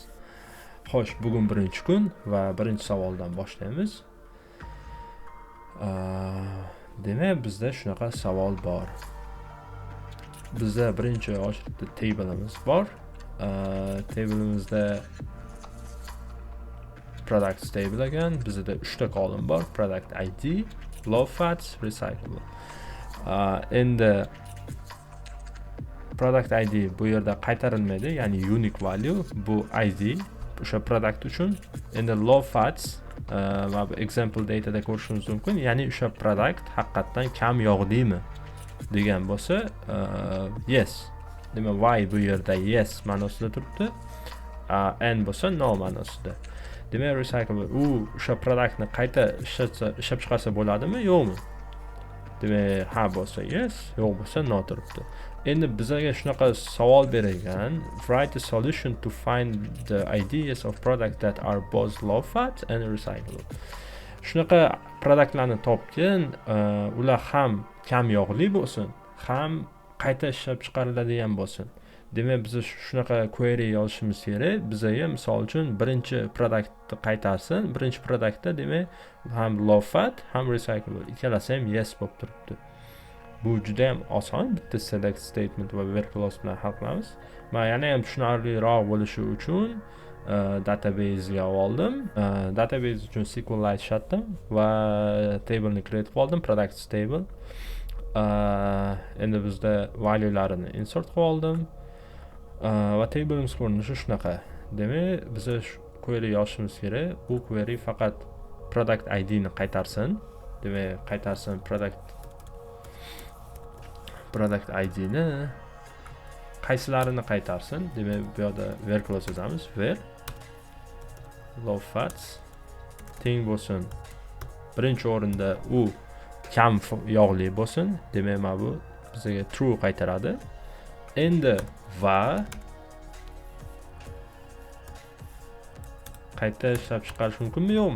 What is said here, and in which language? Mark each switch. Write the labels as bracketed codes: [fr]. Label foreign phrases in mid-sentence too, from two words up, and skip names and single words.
[uz] Xo'sh, bugun birinchi kun va birinchi savoldan boshlaymiz. Demak, bizda shunaqa savol bor. Bizda birinchi ochlikda tableimiz bor. Tableimizda [en] product table [uz] ekan. Bizda 3 ta column bor: [en] product ID, low-fat, recyclable. [uz] Endi [en] product ID [uz] bu yerda qaytarilmaydi, ya'ni [en] unique value [uz] bu ID o'sha product uchun. Endi low-fat va [en] example datadan [uz] ko'rishingiz mumkin, ya'ni o'sha product haqiqatan kam yog'limi degan bo'lsa, yes. Demak, y bu yerda yes ma'nosida turibdi, n bo'lsa no ma'nosida. Demak, recyclable o'sha produktni qayta ishlab chiqarsa bo'ladimi, yo'qmi? Demak, ha bo'lsa yes, yo'q bo'lsa no turibdi. Endi bizga shunaqa savol berilgan: [en] write a solution to find the IDs of products that are both low fat and recyclable. [uz] Shunaqa produktlarni topgin, ular ham kam yog'li bo'lsin, ham qayta ishlab chiqariladigan bo'lsin. Demak, biz shunaqa query yozishimiz kerak. Bizga misol uchun birinchi produktni qaytarsin. Birinchi produktda demak ham [en] low fat, [uz] ham recyclable ikkalasi ham yes bo'lib turibdi. Bu juda ham oson. Bitta [en] select statement [uz] va [en] where clause [uz] bilan hal qilamiz. Men yana ham tushunarliroq bo'lishi uchun database ga oldim. Database uchun SQLite ishlatdim va table ni create qildim, [en] product table. [uz] Endi bizda valuelarini insert qilib oldim. Va tableimiz ko'rinishi shunaqa. Demak, biz query yozishimiz kerak. Bu query faqat [en] product ID [uz] ni qaytarsin. Demak, qaytarsin [en] product ID [uz] ni. Qaysilarini qaytarsin? Demak, bu yerda [en] where clause [uz] yozamiz. [en] Where low fat [uz] teng bo'lsin. Birinchi o'rinda u kam yog'li bo'lsin. Demak, mana bu bizga true qaytaradi. Endi va qayta ishlab chiqarish mumkinmi, yo'qmi?